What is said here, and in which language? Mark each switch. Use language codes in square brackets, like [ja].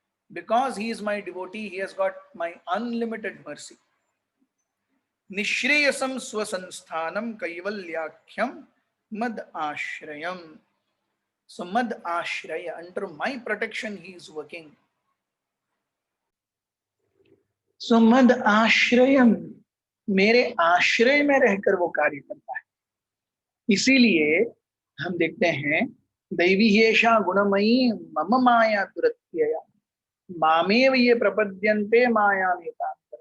[en] Because he is my devotee, he has got my unlimited mercy. [sa] निश्रेयसम स्वसंस्थानम कैवल्याख्यम मद आश्रयम. [en] So mad ashraya, under my protection he is working. [hi] So mad आश्रयम, मेरे आश्रय में रहकर वो कार्य करता है. इसीलिए हम देखते हैं [sa] दैवी येषा गुणमयी मम माया दुरत्यया मामेव ये प्रपद्यन्ते मायामेतां.